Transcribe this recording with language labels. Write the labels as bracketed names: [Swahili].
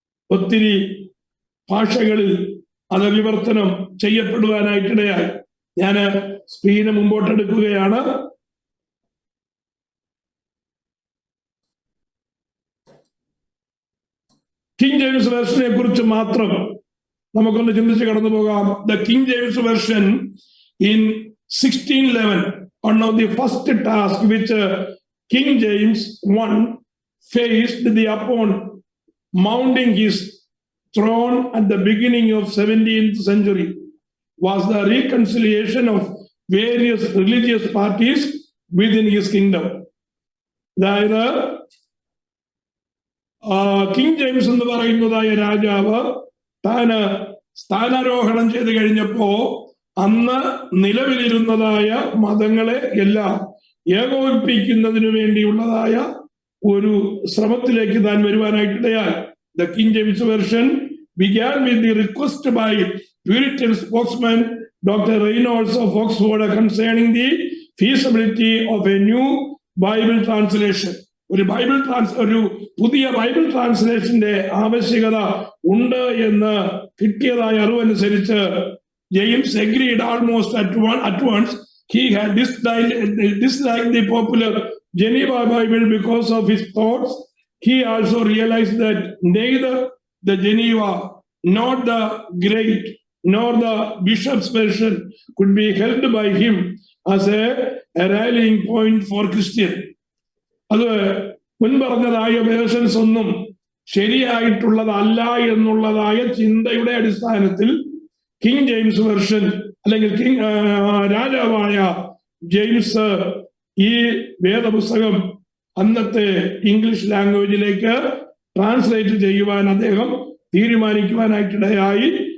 [Malayalam] ഒത്തിരി ഭാഷകളിൽ അത് വിവർത്തനം ചെയ്യപ്പെടുവാനായിട്ടിടയായി. ഞാൻ സ്ക്രീന് മുമ്പോട്ടെടുക്കുകയാണ്. കിങ് ജെയിംസ് വെർഷനെ കുറിച്ച് മാത്രം നമുക്കൊന്ന് ചിന്തിച്ച് കടന്നു പോകാം. [English] The King James version in 1611, one of the first tasks which King James I faced upon mounting his throne at the beginning of 17th century was the reconciliation of various religious parties within his kingdom. [Malayalam] അതായത് king James എന്ന് പറയുന്നതായ രാജാവ് താന് സ്ഥാനാരോഹണം ചെയ്ത് കഴിഞ്ഞപ്പോ അന്ന് നിലവിലിരുന്നതായ മതങ്ങളെ എല്ലാം ഏകോപിപ്പിക്കുന്നതിനു വേണ്ടിയുള്ളതായ ഒരു ശ്രമത്തിലേക്ക് താൻ വരുവാനായിട്ടിടയായി. [English] The King James Version began with the request by Puritan spokesman Dr. Reynolds of Oxford concerning the feasibility of a new Bible translation. [Malayalam] ഒരു പുതിയ ബൈബിൾ ട്രാൻസ്ലേഷന്റെ ആവശ്യകത ഉണ്ട് എന്ന് കിട്ടിയതായ അറിവനുസരിച്ച് James [English] agreed almost at once. He had disliked the popular Geneva Bible because of his thoughts. He also realized that neither the Geneva nor the Great nor the Bishop's version could be held by him as a rallying point for Christian. [Malayalam] അത് മുൻപറഞ്ഞതായ versions ഒന്നും ശരിയായിട്ടുള്ളതല്ല എന്നുള്ളതായ ചിന്തയുടെ അടിസ്ഥാനത്തിൽ king James version അല്ലെങ്കിൽ രാജാവായ James ഈ വേദപുസ്തകം അന്നത്തെ ഇംഗ്ലീഷ് ലാംഗ്വേജിലേക്ക് ട്രാൻസ്ലേറ്റ് ചെയ്യുവാൻ അദ്ദേഹം തീരുമാനിക്കുവാനായിട്ടിടയായി.